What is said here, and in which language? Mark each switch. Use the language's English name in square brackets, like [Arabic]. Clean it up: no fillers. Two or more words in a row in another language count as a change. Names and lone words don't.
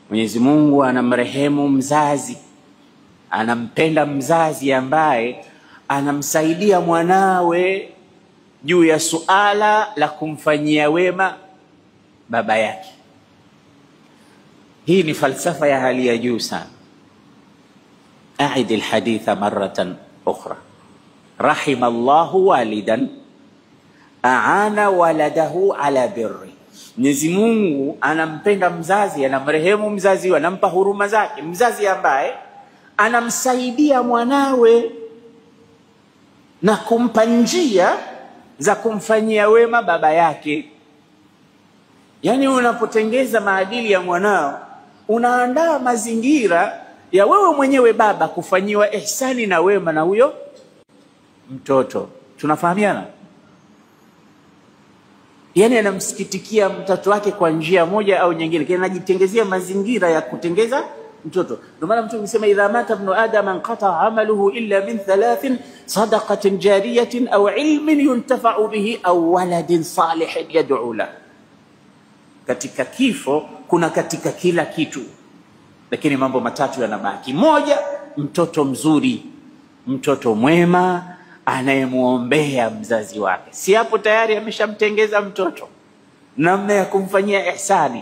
[Swahili] Mwenyezi Mungu anamrehemu mzazi, anampenda mzazi ambaye anamsaidia mwanawe juu ya suala la kumfanyia wema baba yake. Hii ni falsafa ya hali ya juu sana. [Arabic] أعد الحديث مرة أخرى. رحم الله والدا أعان ولده على بره. [Swahili] Mwenyezi Mungu anampenda mzazi, anamrehemu mzazi, anampa huruma zake mzazi ambaye anamsaidia mwanawe na kumpa njia za kumfanyia wema baba yake. Yani unapotengeza maadili ya mwanao, unaandaa mazingira ya wewe mwenyewe baba kufanyiwa ihsani na wema na huyo mtoto. Tunafahamiana? Yani anamsikitikia mtoto wake kwa njia moja au nyingine, kile anajitengezea mazingira ya kutengeza mtoto. Ndio maana mtu anasema [Arabic] إذا مات ابن آدم انقطع عمله إلا من ثلاث صدقة جارية أو علم ينتفع به أو ولد صالح يدعو له. [Swahili] Katika kifo kuna katika kila kitu, lakini mambo matatu yanabaki. Moja, mtoto mzuri, mtoto mwema anayemuombea mzazi wake. Si hapo tayari ameshamtengeza mtoto namna ya kumfanyia ihsani.